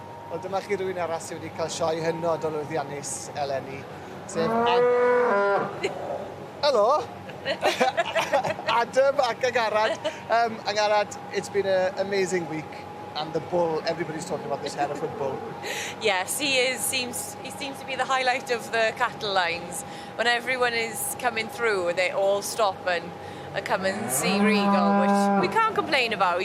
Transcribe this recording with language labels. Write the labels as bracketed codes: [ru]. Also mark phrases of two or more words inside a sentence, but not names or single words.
[cy] Wel, dyma chi rhywun arall sydd wedi cael sioe hynod o lwyddiannus eleni. Sef... Helo! Adam ac Angharad. Angharad, [en] it's been an amazing week. And the bull, everybody's talking about this Hereford bull. Yes, he seems to be the highlight of the cattle lines. When everyone is coming through, they all stop and come and see Regal, which we can't complain about.